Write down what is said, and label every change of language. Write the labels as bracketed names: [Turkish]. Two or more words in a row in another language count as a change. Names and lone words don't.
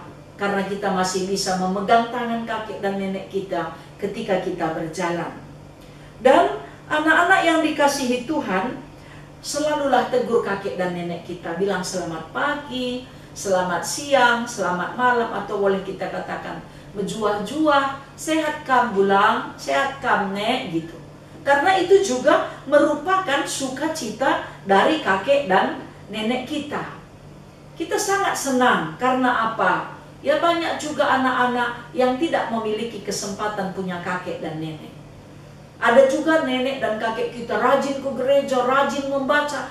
[Indonesian] Karena kita masih bisa memegang tangan kakek dan nenek kita ketika kita berjalan. Dan anak-anak yang dikasihi Tuhan, selalulah tegur kakek dan nenek kita. Bilang selamat pagi, selamat siang, selamat malam, atau boleh kita katakan [Batak Karo] menjuah-juah, sehat kam bulang, sehat kam nek, [Indonesian] gitu. Karena itu juga merupakan sukacita dari kakek dan nenek kita. Kita sangat senang karena apa? Ya banyak juga anak-anak yang tidak memiliki kesempatan punya kakek dan nenek. Ada juga nenek dan kakek kita rajin ke gereja, rajin membaca.